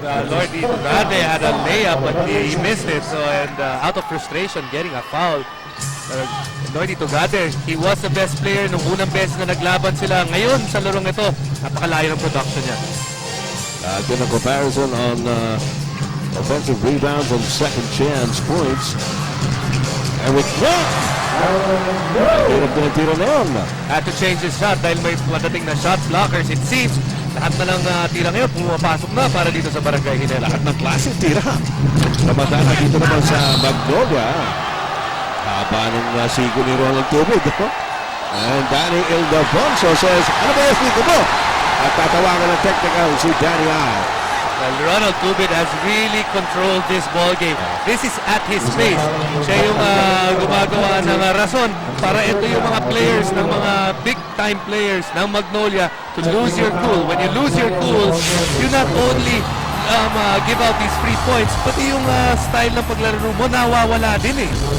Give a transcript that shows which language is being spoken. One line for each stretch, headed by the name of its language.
English: Lordy Tugade had a layup but he missed it. So and out of frustration, getting a foul. Lordy Tugade, he was the best player
Filipino: nung unang beses na naglaban sila. Ngayon sa larong ito, napakalayo ng production niya.
English: Then a comparison on offensive rebounds and second chance points.
Filipino: Eric Nick! Hirap din ang tira na yun.
English: Had to change his shot
Filipino: dahil may madating na
English: shot blockers. It seems
Filipino: lahat na lang tira ngayon pumapasok na para dito sa Barangay Ginebra. Lahat ng klase tira. Samantala dito naman sa Magnolia. Haba ng sigo ni Ronald Tubig.
English: And Danny Ildefonso says,
Filipino: ano ba yung sigo mo? At tatawagan ng technical si Danny I.
English: Well, Ronald Tubig has really controlled this ball game. This is at his pace.
Filipino: Siya yung gumagawa ng rason para ito yung mga players, ng mga big-time players ng Magnolia
English: to lose your cool. When you lose your cool, you not only give out these free points,
Filipino: pati yung style ng paglaro mo nawawala din eh.